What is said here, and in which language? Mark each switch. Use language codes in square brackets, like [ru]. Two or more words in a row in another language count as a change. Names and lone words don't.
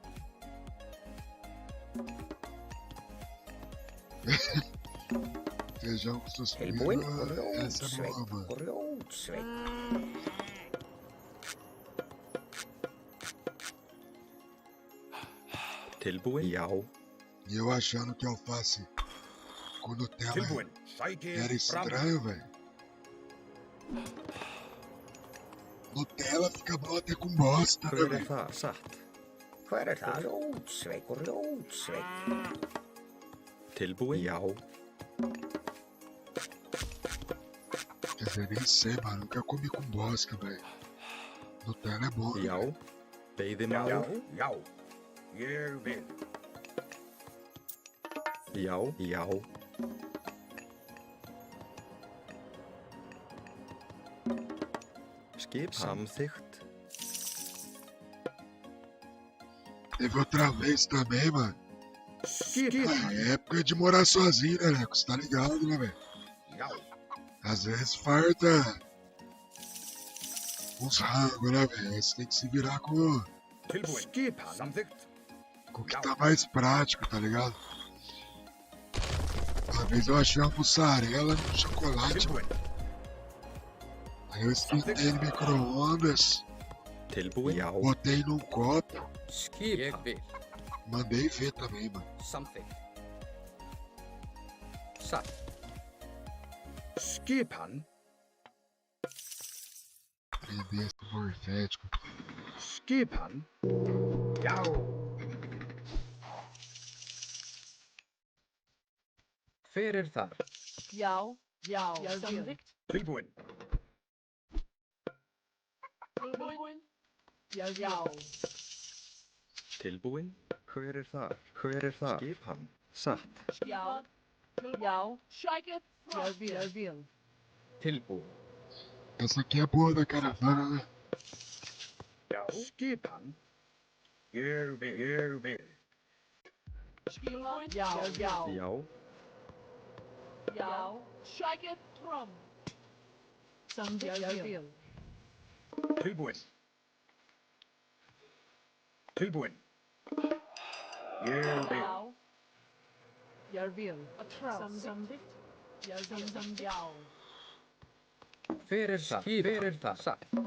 [pt] Feijão que suspira. Essa é boa, mano. [is] Grjótsveit. Tilbúin. Já. [pt] E eu achando que alface com Nutella [is] Tilbúin. Sækið [pt] era [is] fram. [pt] estranho, velho. Nutella fica bom até com bosta, né, [is] Hver er [pt] velho? [is] þar? Satt. Hver er það? Grjótsveit. Grjótsveit. Tilbúin. Já. [pt] Quer dizer, nem sei, mano. Nunca comi com bosta, velho. Nutella é bom, [is] Já. [pt] velho. [is] Veiðimaður. Já. Ég vil. Já. Já. Skip samþykkt. [pt] Teve outra vez também, mano. [is] Skip. [pt] É época de morar sozinho, né, Leco? Você tá ligado, né, velho? [is] Jau. [pt] Às vezes farta uns rangos, né, velho? Aí você tem que se virar com [is] Skip. Samþykkt. [pt] o que tá mais prático, tá ligado? Uma vez eu achei uma mussarela no chocolate, mano. Aí eu esquentei no micro-ondas, [is] Tilbúin. Já. [pt] botei num copo, [is] Ég Skipa. vil. [pt] mandei ver também, mano. [is] Samþykkt. Satt. Skipan. [pt] Prender esse morfético. [is] Skipan. Jau. Hver þar? Já. Samþykkt. Tilbúin. Tilbúin. Já. Tilbúin. Hver þar? Hver þar? Skipan. Satt. Já. [en] Shake it. [is] Jeg vil. Tilbúin. [pt] Essa aqui é boa da caravana, né? [is] Jau. Skipan. Ég vil. Tilbúin. Já. Já. Já. [en] Shake it. From. [is] Samþykkt. Jeg vil. Tilbúin. Tilbúin. Ég vil. Já. Jeg vil. Samþykkt. Jeg vil. Já. Hver þar? Hver þar? Satt.